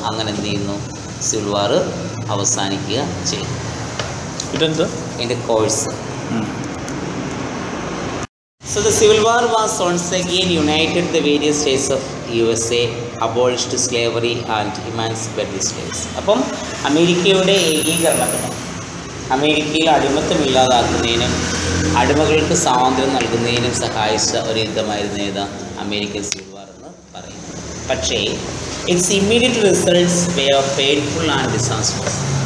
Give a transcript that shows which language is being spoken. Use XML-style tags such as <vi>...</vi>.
<ml>അങ്ങനെ എന്ത് ചെയ്യുന്നു, സിവിൽ വാർ അവസാനിക്കുക ചെയ്തു. ഇതെന്ത് ഇതിൻ്റെ course.</ml> <en>So the Civil War was once again united the various states of USA, abolished slavery and emancipated slaves.</en> <ml>അപ്പം അമേരിക്കയുടെ ഏകീകരണത്തിനും അമേരിക്കയിൽ അടിമത്തമില്ലാതാക്കുന്നതിനും അടിമകൾക്ക് സ്വാതന്ത്ര്യം നൽകുന്നതിനും സഹായിച്ച ഒരു യുദ്ധമായിരുന്നു ഏത്, അമേരിക്കൻ സിവിൽ വാർ എന്ന് പറയുന്നത്. പക്ഷേ</ml> <en>Its immediate results were painful and disasters.</en>